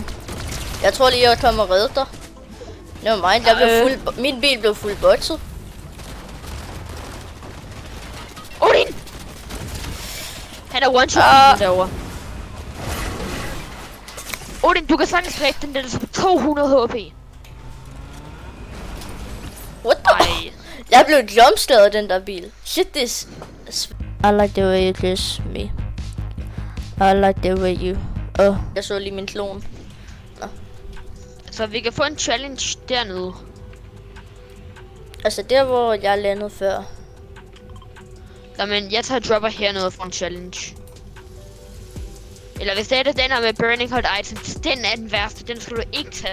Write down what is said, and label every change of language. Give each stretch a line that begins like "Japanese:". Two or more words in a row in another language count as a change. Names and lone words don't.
Danish: Jeg tror lige, jeg kommer og redde dig. Nevermind, min bil blev fuld botset. Odin! Han er
English: one shot
Danish: derovre. Odin, du kan sagtens dræbe den, den er så på 200 HP.
English: What the?
Danish: Ej. Jeg blev jumpscared af den der bil.
English: Shit, this. I like the way you kiss me. I like the way you...
Danish: jeg så lige min klon. Så vi kan få en challenge dernede. Altså der, hvor jeg landede før. Jamen, jeg tager dropper hernede og får en challenge. Eller hvis det er den her med
English: burning hot items,
Danish: den er den værste, den skal du ikke tage.